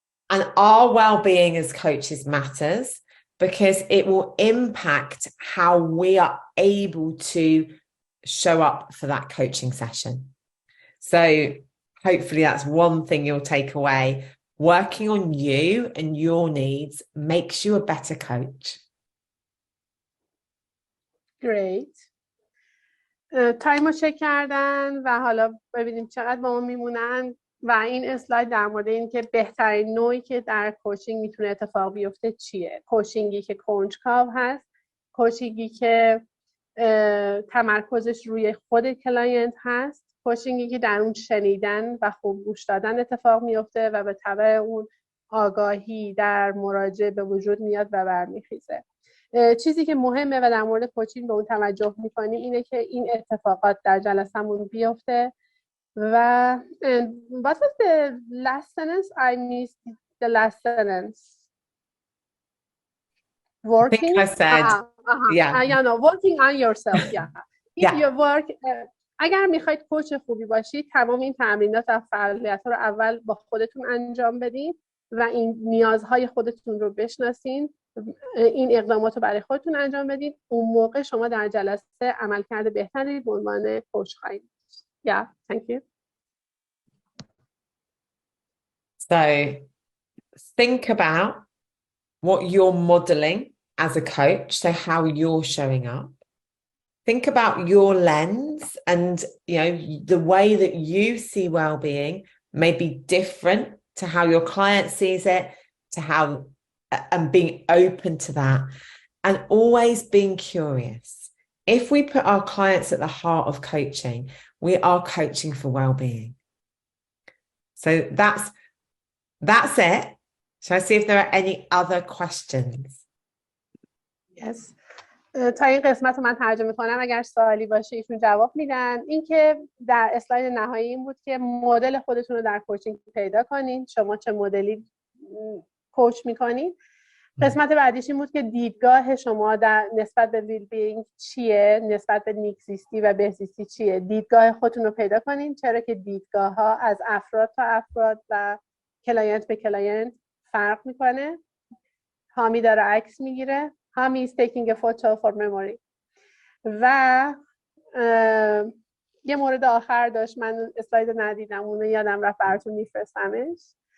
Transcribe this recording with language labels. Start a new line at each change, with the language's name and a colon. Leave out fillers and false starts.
English: And our well-being as coaches matters because it will impact how we are able to show up for that coaching session. So hopefully that's one thing you'll take away. Working on you and your needs makes you a better coach. Great.
Persian: تایم رو چک کردن و حالا ببینیم چقدر با ما میمونن و این اسلاید در مورد این که بهترین نوعی که در کوچینگ میتونه اتفاق بیفته چیه. کوچینگی که کنجکاو هست، کوچینگی که تمرکزش روی خود کلاینت هست، کوچینگی که در اون شنیدن و خوب گوش دادن اتفاق میفته و به تبع اون آگاهی در مراجعه به وجود میاد و برمیخیزه. چیزی که مهمه و در مورد کوچینگ به اون توجه میکنی اینه که این اتفاقات در جلسمون بیفته.
English: و what was the last sentence? I missed the last sentence. Working? I think I said, yeah. Working on yourself. Yeah. Yeah. Your work.
Persian: اگر میخواید کوچ خوبی باشید تمام این تمرینات و فعالیت‌ها رو اول با خودتون انجام بدین و این نیازهای خودتون رو بشناسین، این اقدامات رو برای خودتون انجام بدین. اون موقع شما در جلسه عملکرد بهتری به عنوان کوچ خواهید.
English: Yeah, thank you. So think about what you're modeling as a coach, so how you're showing up. Think about your lens and, you know, the way that you see well-being may be different to how your client sees it, to how, and being open to that and always being curious. If we put our clients at the heart of coaching, we are coaching for well-being. So that's it. Shall I see if there are any other questions? Yes.
Persian: تا این قسمت رو من ترجمه کنم، اگر سوالی باشه ایشون جواب میدن. این که در اسلاید نهایی این بود که مدل خودتون رو در کوچینگ پیدا کنین، شما چه مدلی کوچ میکنین. قسمت بعدیش این بود که دیدگاه شما در نسبت به ویل بینگ چیه، نسبت به زیستی و بهزیستی چیه. دیدگاه خودتون رو پیدا کنین، چرا که دیدگاه ها از افراد تا افراد و کلاینت به کلاینت فرق میکنه. هامی داره عکس میگیره.
English: هامی is taking a photo for memory.
Persian: و یه مورد آخر داشت، من اسلاید ندیدم، اونو یادم رفت براتون میفرستمش.